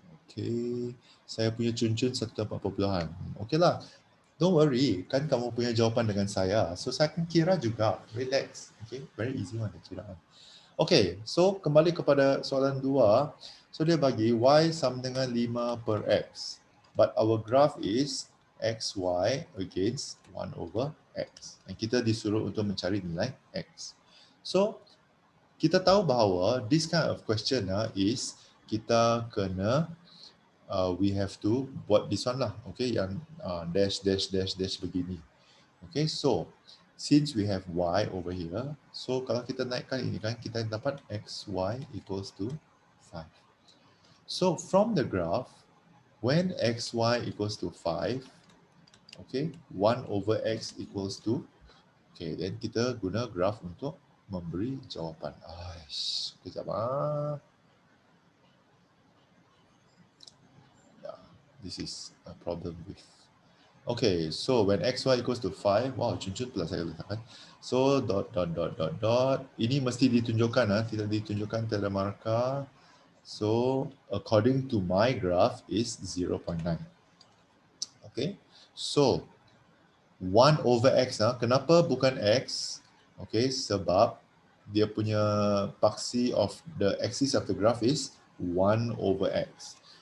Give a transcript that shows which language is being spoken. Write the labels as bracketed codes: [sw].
[ms] Okay, saya punya cun-cun satu tempat perpuluhan. Okay lah, [en] don't worry, [ms] kan kamu punya jawapan dengan saya, so saya akan kira juga. [en] Relax, okay, very easy one kiraan. [ms] Okay, so kembali kepada soalan 2. So dia bagi y sama dengan 5 per x. [en] But our graph is xy against 1 over x. [ms] Dan kita disuruh untuk mencari nilai x. [en] So, [ms] kita tahu bahawa [en] this kind of question is [ms] kita kena, [en] we have to [ms] buat [en] this one lah. Okay, [ms] yang [en] dash [ms] begini. [en] Okay, so since we have y over here, so [ms] kalau kita naikkan ini kan, kita dapat [en] xy equals to 5. So from the graph, when xy equals to 5, okay, 1 over x equals to, okay, then [ms] kita guna graph untuk memberi jawapan. Kejap [en] Yeah, this is a problem with. Okay, so when xy equals to 5, wow, [ms] cun-cun pula saya letakkan. [en] So, dot. [ms] Ini mesti ditunjukkan, tidak ditunjukkan, tidak ada markah. [en] So, according to my graph is 0.9. Okay, so 1 over x, [ms] kenapa bukan x? [en] Okay, [ms] sebab dia punya paksi [en] of the axis of the graph is 1 over x.